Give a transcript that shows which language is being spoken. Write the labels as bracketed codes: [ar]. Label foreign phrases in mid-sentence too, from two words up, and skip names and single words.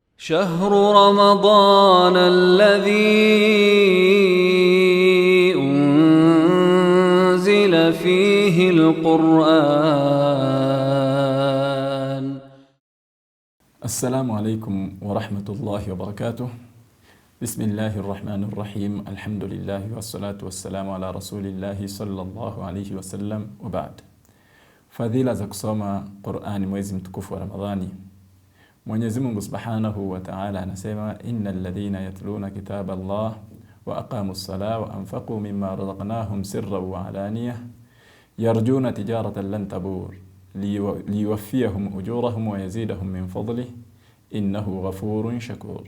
[ar] شهر رمضان الذي أنزل فيه القرآن. السلام عليكم ورحمة الله وبركاته. بسم الله الرحمن الرحيم. الحمد لله والصلاة والسلام على رسول الله صلى الله عليه وسلم وبعد. [sw] Fadhila za kusoma Qur'ani mwezi mtukufu wa Ramadhani. Mwenyezi Mungu [ar] سبحانه وتعالى anasema إن الذين يتلون كتاب الله وأقاموا الصلاة وأنفقوا مما رزقناهم سرا وعلانية يرجون تجارة لن تبور ليوفيهم أجورهم ويزيدهم من فضله إنه غفور شكور.